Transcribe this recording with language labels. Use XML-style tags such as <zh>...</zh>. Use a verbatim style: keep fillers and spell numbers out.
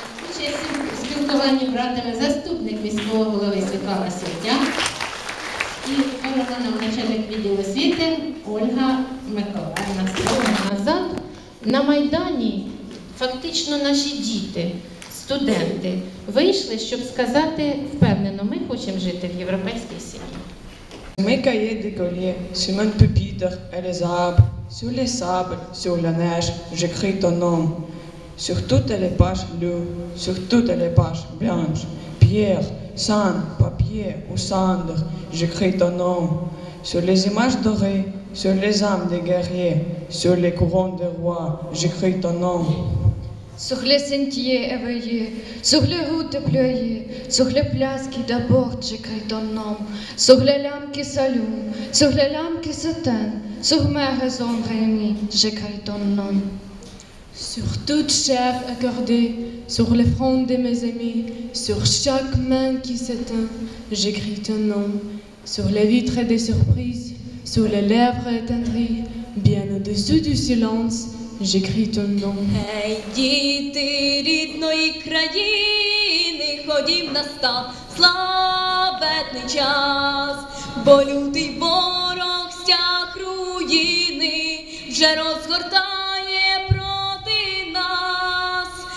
<uk>Участь у спілкуванні братиме заступник міського голови Світлана Сердяк і передана нам начальник відділу освіти Ольга Миколаївна. Слово назад. На Майдані фактично наші діти, студенти, вийшли, щоб сказати впевнено, ми хочемо жити в європейській сім'ї.</uk> <fr>Mes cahiers d'écolier, sur mon pupitre et les arbres, sur les sables, sur la neige, j'écris ton nom. Sur toutes les pages bleues, sur toutes les pages blanches, pierre, sang, papier ou cendre, j'écris ton nom. Sur les images dorées, sur les âmes des guerriers, sur les couronnes des rois, j'écris ton nom. Sur les sentiers éveillés, sur les routes déployées, sur les places qui débordent, j'écris ton nom. Sur les lames qui s'allument, sur les lames qui s'éteignent, sur mes raisons réunies, j'écris ton nom. Sur toute chair accordée, sur les fronts de mes amis, sur chaque main qui s'éteint, j'écris ton nom. Sur les vitres des surprises, sur les lèvres attendries, bien au-dessus du silence, j'écris ton nom.</fr> <uk>Ей, діти рідної країни, ходім настав славетний час, бо лютий ворог стяг руїни вже розгортає проти нас.</uk>